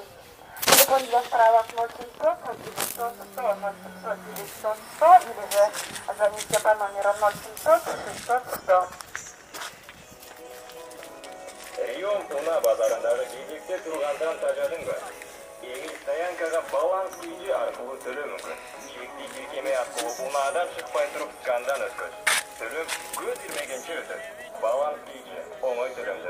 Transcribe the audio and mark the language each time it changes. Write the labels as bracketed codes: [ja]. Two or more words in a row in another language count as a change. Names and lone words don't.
[ru] Телефон для справок 0700 900 100 0700 900 100 или же звоните по номеру 0700 600 100. [ky] Район Туна базарындагы кезекте тургандан тажадыңбы? Эми стоянкага баланс күйү аркылуу төлөө мүмкүн. Чекти тиркеме аркылуу унаадан чыкпай туруп скандан өткөз. Төлөм көз ирмегенче өтөт. Баланс күйү оңой төлөмдөр.